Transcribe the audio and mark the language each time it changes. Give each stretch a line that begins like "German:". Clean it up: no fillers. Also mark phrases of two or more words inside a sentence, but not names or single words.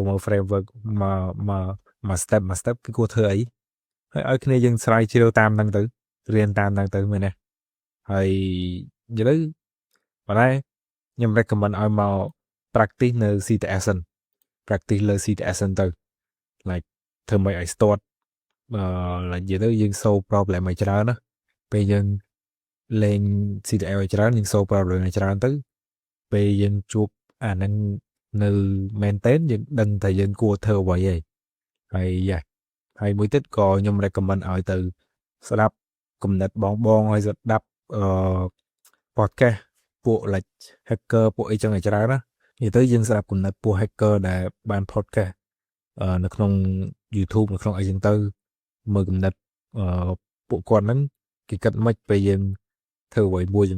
Khmer: មើល framework មក step គឺគួរធ្វើអីហើយឲ្យគ្នាយើងស្រាវជ្រាវតាមហ្នឹងទៅរៀនតាមហ្នឹងទៅមែនទេហើយ និយាយទៅប៉ុន្តែខ្ញុំ recommend ឲ្យមក practice នៅ CTS practice លើ CTS ទៅ like ធ្វើមិនឲ្យ start like និយាយទៅយើង
English: solve problem
Khmer: ឲ្យច្រើនណាពេលយើងលេង CTL ឲ្យច្រើនយើង
English: solve problem
Khmer: ឲ្យច្រើនទៅពេលយើងជួបអាហ្នឹងនៅ maintain យើងដឹងតែយើងគួរធ្វើអ្វីហើយហើយមួយទៀតក៏ខ្ញុំ recommend ឲ្យទៅស្ដាប់គំនិតបងហើយស្ដាប់ podcast ពួក
English: like hacker
Khmer: ពួកអីចឹងឲ្យច្រើនណានិយាយទៅយើងស្ដាប់គំនិតពួក hacker ដែលបាន podcast នៅក្នុង YouTube នៅក្នុងអីចឹងទៅមើលគំនិតពួកគាត់ហ្នឹងគេគិតមិនពេលយើងធ្វើអ្វីមួយចឹង